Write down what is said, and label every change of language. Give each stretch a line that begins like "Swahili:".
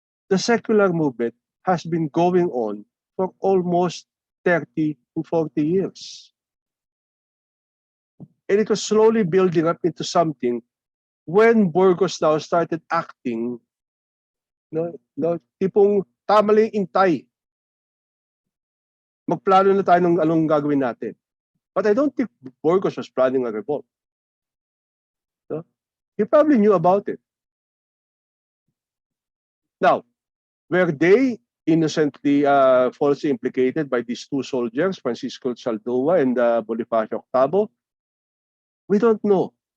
English: The secular movement has been going on for almost 30 to 40 years. And it was slowly building up into something when Burgos now started acting,
Filipino: tipong tamaling intay. Magplano na tayo ng anong gagawin natin.
English: But I don't think Burgos was planning a revolt. No? He probably knew about it. Now, were they innocently falsely implicated by these two soldiers, Francisco Saldoa and Bonifacio Octavo? We don't know.